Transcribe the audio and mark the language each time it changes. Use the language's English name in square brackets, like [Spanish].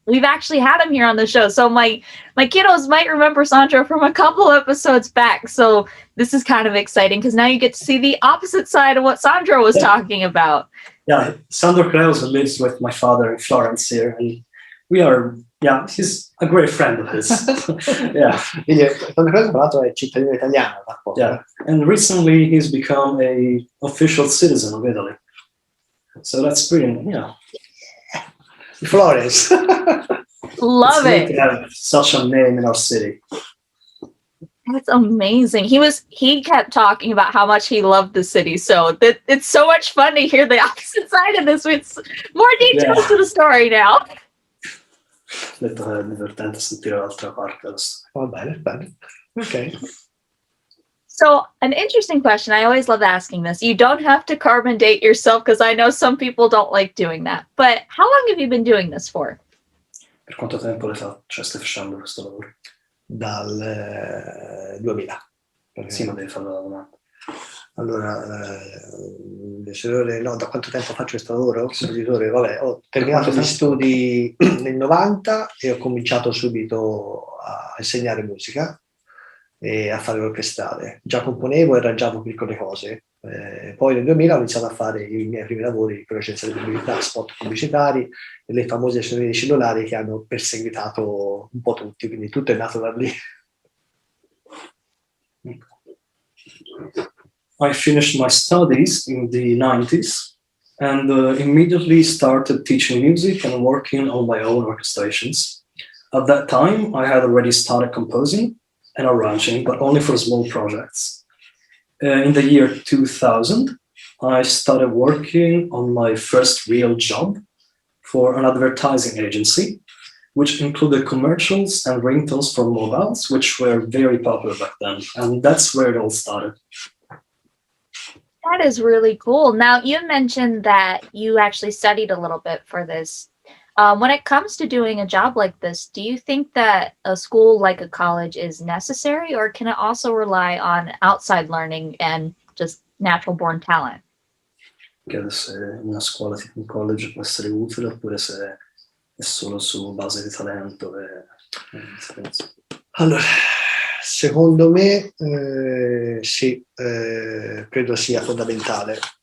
[English] We've actually had him here on the show. So my kiddos might remember Sandro from a couple episodes back. So this is kind of exciting because now you get to see the opposite side of what Sandro was talking about. Yeah, Sandro Cleuso lives with my father in Florence here, and he's a great friend of his. Yeah. [Italian] Quindi, Carlo Chiarotti, tra l'altro, è cittadino italiano. [English] Yeah, and recently he's become a official citizen of Italy. So that's pretty, Florence. Love it. To have such a name in our city. That's amazing. He kept talking about how much he loved the city. So it's so much fun to hear the opposite side of this with more details to the story now. [Italian] Detto che è divertente sentire l'altra parte della storia. Va bene. Okay. [English] So an interesting question. I always love asking this. You don't have to carbon date yourself because I know some people don't like doing that. But how long have you been doing this for? [Italian] Per quanto tempo stai facendo questo lavoro? Dal 2000. Sì, ma devi fare la domanda. Allora, da quanto tempo faccio questo lavoro? Vabbè, ho terminato gli studi nel 90 e ho cominciato subito a insegnare musica e a fare l'orchestrale. Già componevo e arrangiavo piccole cose. Poi nel 2000 ho iniziato a fare i miei primi lavori con l'agenzia di pubblicità, spot pubblicitari e le famose sonore cellulari che hanno perseguitato un po' tutti, quindi tutto è nato da lì. [English] I finished my studies in the 90s and immediately started teaching music and working on my own orchestrations. At that time, I had already started composing, and arranging, but only for small projects. In the year 2000, I started working on my first real job for an advertising agency, which included commercials and ringtones for mobiles, which were very popular back then. And that's where it all started. That is really cool. Now, you mentioned that you actually studied a little bit for this. When it comes to doing a job like this, do you think that a school like a college is necessary, or can it also rely on outside learning and just natural born talent? [Italian] Chiedo se una scuola tipo un college può essere utile oppure se è solo su base di talento e esperienza. Allora, secondo me sì, credo sia fondamentale.